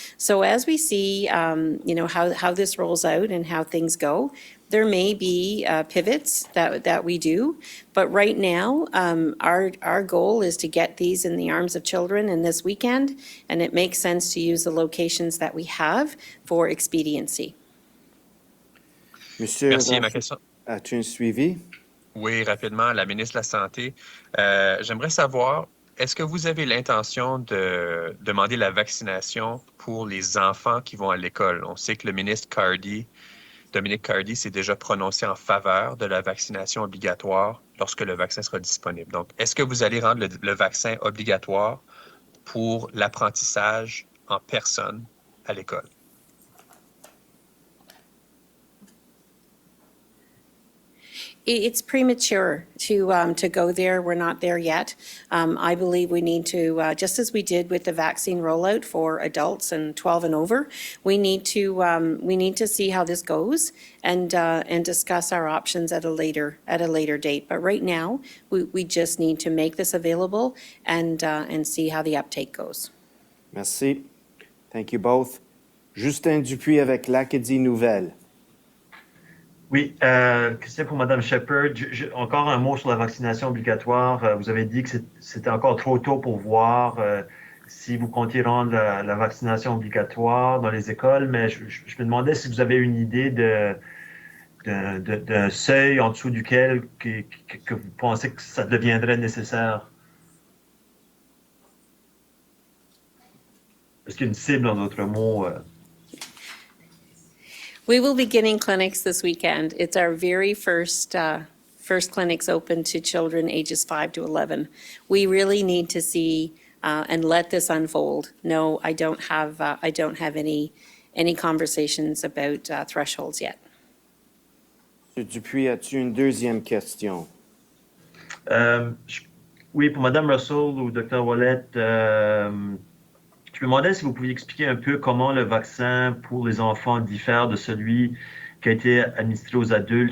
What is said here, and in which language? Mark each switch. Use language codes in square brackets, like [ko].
[en] So as we see, how this rolls out and how things go, there may be pivots that we do, but right now, our goal is to get these in the arms of children in this weekend, and it makes sense to use the locations that we have for expediency. [fr] Monsieur, Merci. Ma question. as-tu un suivi? Oui, rapidement, la ministre de la Santé. J'aimerais savoir, est-ce que vous avez l'intention de demander la vaccination pour les enfants qui vont à l'école? On sait que le ministre Dominic Cardy s'est déjà prononcé en faveur de la vaccination obligatoire lorsque le vaccin sera disponible. Donc, est-ce que vous allez rendre le vaccin obligatoire pour l'apprentissage en personne à l'école? [en] It's premature to go there. We're not there yet. I believe we need to, just as we did with the vaccine rollout for adults and 12 and over, we need to see how this goes and discuss our options at a later date. But right now, we just need to make this available and see how the uptake goes. Merci. Thank you both. [fr] Justin Dupuis avec l'Acadie Nouvelle. Oui, question pour Mme Shephard. Encore un mot sur la vaccination obligatoire. Vous avez dit que c'était encore trop tôt pour voir si vous comptiez rendre la vaccination obligatoire dans les écoles, mais je me demandais si vous avez une idée d'un seuil en dessous duquel que vous pensez que ça deviendrait nécessaire. Est-ce qu'il y a une cible, en d'autres mots? [en] We will be beginning clinics this weekend. It's our very first clinics open to children ages 5 to 11. We really need to see and let this unfold. No, I don't have any conversations about thresholds yet. [fr] Monsieur Dupuis, as-tu une deuxième question? Oui, pour Mme Russell ou Dr. Wallet, je me demandais si vous pouviez expliquer un peu comment le vaccin pour les enfants diffère de celui qui a été administré aux adultes.